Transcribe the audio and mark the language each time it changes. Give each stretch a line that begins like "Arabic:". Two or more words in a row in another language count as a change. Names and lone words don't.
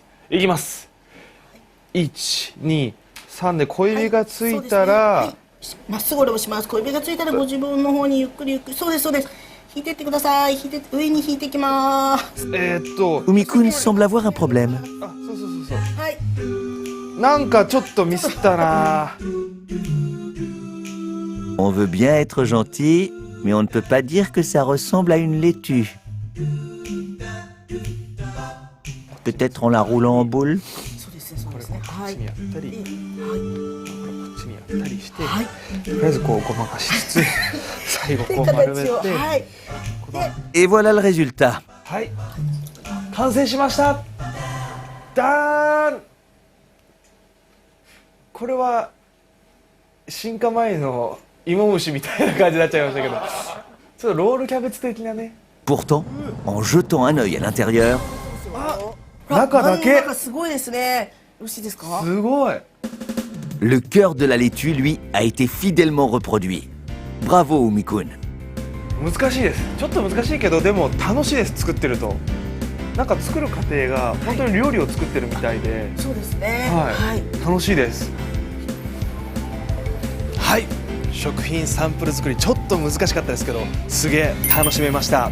Japanese: いきます。1、2、3で小指がついたら、まっすぐ下ろします。小指がついたらご自分の方にゆっくりゆっくり。そうですそうです。引いてってください。引いて上に引いていきます。
French: Umikun semble avoir un problème.
Japanese: あ、そうそうそうそう。はい。なんかちょっとミスったな。
French: On veut bien être gentil, mais on ne peut pas dire que ça ressemble à une laitue. Peut-être en la roulant en boule?
Japanese: そうですね、そうですね。はい。やったり、でこっちにやったりして、とりあえずこうごまかしつつ最後こう丸めて、形を、はい。
French: Et voilà le résultat.
Japanese: はい、完成しました。ダーン。これは進化前の芋虫みたいな感じになっちゃいましたけど、ちょっとロールキャベツ的なね。
French: Pourtant, en jetant un œil à l'intérieur,
Japanese: 中だけ。なんかすごいですね。よろしいですか？すごい。
French: le cœur de la laitue, lui, a été fidèlement reproduit. Bravo, Umi-kun.
Japanese: 難しいです。ちょっと難しいけど、でも楽しいです。作ってると。なんか作る過程が本当に料理を作ってるみたいで、そうですね。はい、はい。楽しいです。はい、食品サンプル作りちょっと難しかったですけど、すげえ楽しめました。